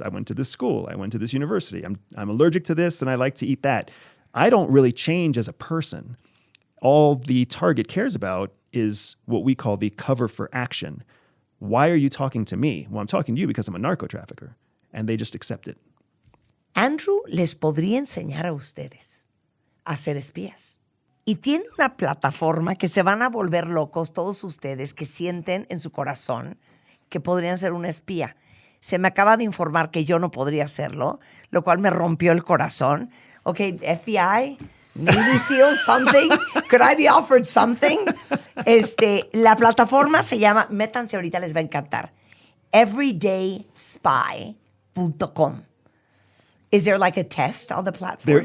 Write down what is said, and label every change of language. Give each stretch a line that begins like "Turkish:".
English: I went to this school. I went to this university. I'm allergic to this and I like to eat that. I don't really change as a person. All the target cares about is what we call the cover for action. Why are you talking to me? Well, I'm talking to you because I'm a narco trafficker. And they just accept it.
Spanish: Andrew les podría enseñar a ustedes a ser espías. Y tiene una plataforma que se van a volver locos todos ustedes que sienten en su corazón que podrían ser un espía. Se me acaba de informar que yo no podría hacerlo, lo cual me rompió el corazón.
English: Okay, FBI, Navy SEAL, something. Could I be offered something?
Spanish: La plataforma se llama, métanse ahorita, les va a encantar, everydayspy.com.
English: Is there like a test on the platform?